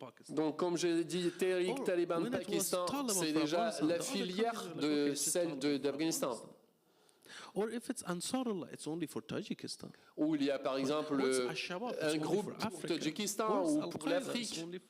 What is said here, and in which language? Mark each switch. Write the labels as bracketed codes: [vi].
[fr] Donc, comme j'ai dit, Tehrik Taliban Pakistan, c'est déjà la filière de celle d'Afghanistan. [en] Or if it's Ansarullah, it's only for Tajikistan. [fr] Ou il y a par exemple un groupe pour Tadjikistan ou pour l'Afrique.